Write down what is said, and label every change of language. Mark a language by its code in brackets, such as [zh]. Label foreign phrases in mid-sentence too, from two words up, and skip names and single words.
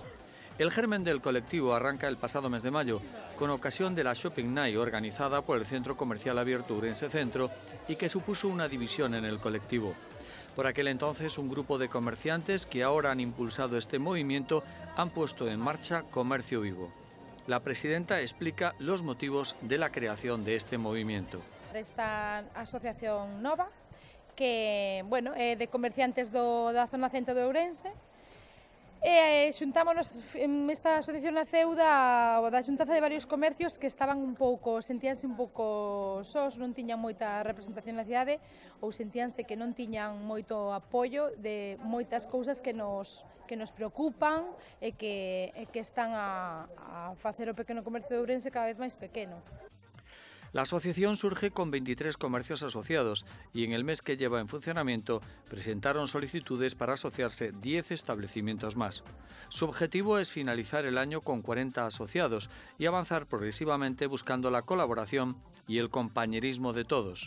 [es] El germen del colectivo arranca el pasado mes de mayo, con ocasión de la Shopping Night organizada por el Centro Comercial Abierto Ourense Centro y que supuso una división en el colectivo. Por aquel entonces, un grupo de comerciantes que ahora han impulsado este movimiento han puesto en marcha Comercio Vivo. La presidenta explica los motivos de la creación de este movimiento. [gl] Esta asociación nova que, bueno, é de comerciantes da zona centro de Ourense. Xuntámonos, esta asociación naceu da xuntanza de varios comercios que sentíanse un pouco sós, non tiñan moita representación na cidade ou sentíanse que non tiñan moito apoio de moitas cousas que nos preocupan e que están a facer o pequeno comercio de Ourense cada vez máis pequeno. [es] La asociación surge con 23 comercios asociados y en el mes que lleva en funcionamiento presentaron solicitudes para asociarse 10 establecimientos más. Su objetivo es finalizar el año con 40 asociados y avanzar progresivamente buscando la colaboración y el compañerismo de todos.